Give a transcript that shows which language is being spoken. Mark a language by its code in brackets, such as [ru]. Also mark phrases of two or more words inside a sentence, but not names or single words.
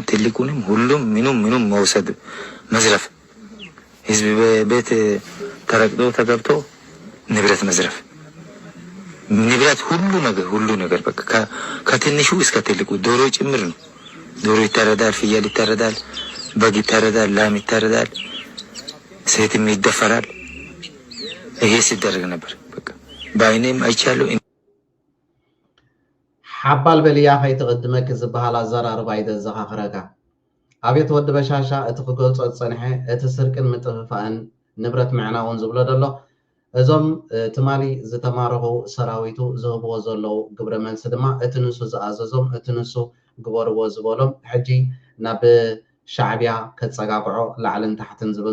[am] ትልቁንም ሁሉም ምኑም መውሰድ መዝረፍ ህዝብ ቤት ተረግጦ ተገብቶ ንብረት መዝረፍ ንብረት ሁሉ ነገር በቃ ከትንሹ እስከ ትልቁ ዶሮ ጭምር ነው ዶሮ ይታረዳል ፍየል ይታረዳል በግ ይታረዳል ላም ይታረዳል ሴትም ይደፈራል ይሄ ሲደረግ ነበር በቃ ባይኔም አይቻለሁ [ti] ሓባል በልያ ከይትቅድመክ ዝበሃል ኣዘራርባ ይዘኻኽረካ ኣብየት ወዲ በሻሻ እቲ ክገልፆ ዝፀንሐ እቲ ስርቅን ምጥፍፋእን ንብረት ምዕናውን ዝብሎ ደሎ እዞም ትማሊ ዝተማርኹ ሰራዊቱ ዝህብዎ ዘለው ግብረ መልሲ ድማ እቲ ንሱ ዝኣዘዞም እቲ ንሱ ግበርዎ ዝበሎም ሕጂ ናብ ሻዕብያ ከፀጋግዖ ላዕልን ታሕትን ዝብል